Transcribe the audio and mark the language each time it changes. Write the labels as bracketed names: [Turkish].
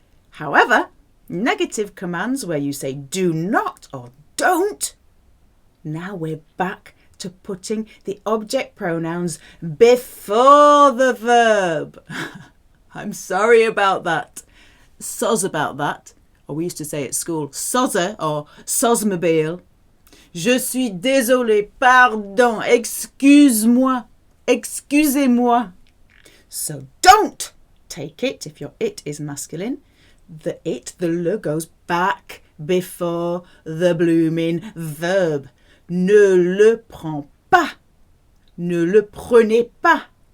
[English] However, negative commands where you say do not or don't, now we're back to putting the object pronouns before the verb. I'm sorry about that. Soz about that. Or we used to say at school, soze or sozmobile. [French] Je suis désolé, pardon, excuse-moi, excusez-moi. [English] So don't take it if your it is masculine. The le goes back before the blooming verb. [French] Ne le prends pas. Ne le prenez pas.